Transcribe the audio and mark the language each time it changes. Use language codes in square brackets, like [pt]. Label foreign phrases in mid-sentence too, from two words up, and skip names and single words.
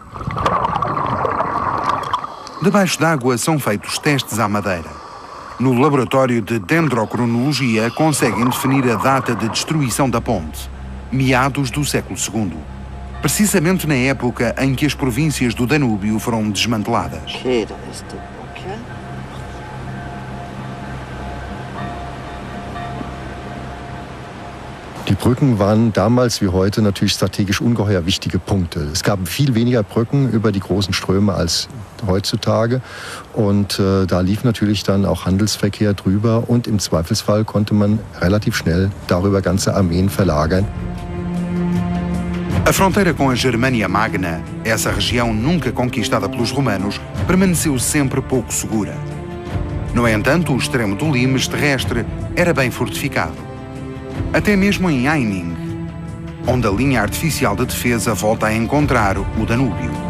[pt] Debaixo d'água são feitos testes à madeira. No laboratório de dendrocronologia conseguem definir a data de destruição da ponte. meados do século II, precisamente na época em que as províncias do Danúbio foram desmanteladas. [de] Die Brücken waren damals wie heute natürlich strategisch ungeheuer wichtige Punkte. Es gab viel weniger Brücken über die großen Ströme als heutzutage und da lief natürlich dann auch Handelsverkehr drüber und im Zweifelsfall konnte man relativ schnell darüber ganze Armeen verlagern. [pt] A fronteira com a Germânia Magna, essa região nunca conquistada pelos romanos, permaneceu sempre pouco segura. No entanto, o extremo do Limes terrestre era bem fortificado. Até mesmo em Eining, onde a linha artificial de defesa volta a encontrar o Danúbio.